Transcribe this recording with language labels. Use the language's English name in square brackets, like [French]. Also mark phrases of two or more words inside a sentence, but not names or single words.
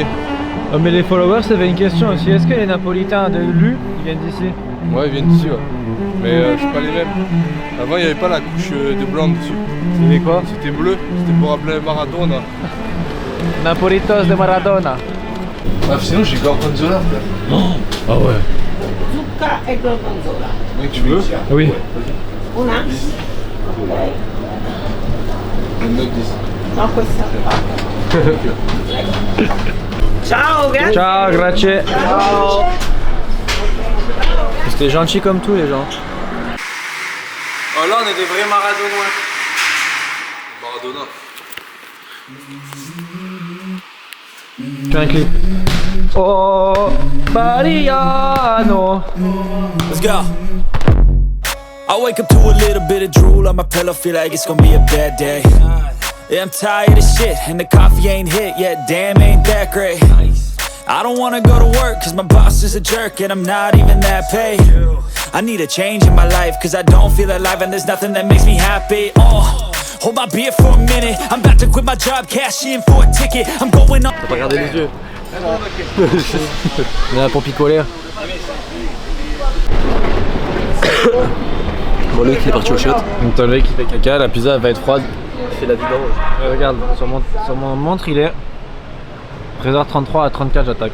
[French] Oh, mais les followers ça avait une question aussi. Est-ce que les Napolitains de l'U ils viennent d'ici? Ouais, ils viennent d'ici, ouais. Mais c'est pas les mêmes. Avant, il n'y avait pas la couche de blanc dessus. C'était quoi? C'était bleu, c'était pour appeler Maradona. Napolitos de Maradona. Ah, sinon, j'ai Gorgonzola, frère. Ah ouais. [Italian] Zucca e gorgonzola. [French] Mec, tu veux? Oui. [Italian] Una? [French] Une note 10. [Italian] No, questa qua. Ciao, grazie. Ciao, grazie. Ciao. [French] C'était gentil comme tout les gens. Oh là on est des vrais Maradoniens. Maradona. Fais un clip. Oh, Mariano. [English] Let's go. I wake up to a little bit of drool on my pillow, feel like it's gonna be a bad day. Yeah, I'm tired of shit, and the coffee ain't hit yet, damn ain't that great. I don't wanna go to work, cause my boss is a jerk, and I'm not even that paid. I need a change in my life, cause I don't feel alive, and there's nothing that makes me happy. Hold my beer for a minute, I'm about to quit my job, cash in for a ticket, I'm going on. [French] Faut pas regarder les yeux. On est là pour picoler. Bon, Loïc il est parti au shot. Donc t'as le mec qui fait caca, la pizza va être froide. Il fait la vidange. Regarde, sur mon montre il est 13h33, à 34 j'attaque.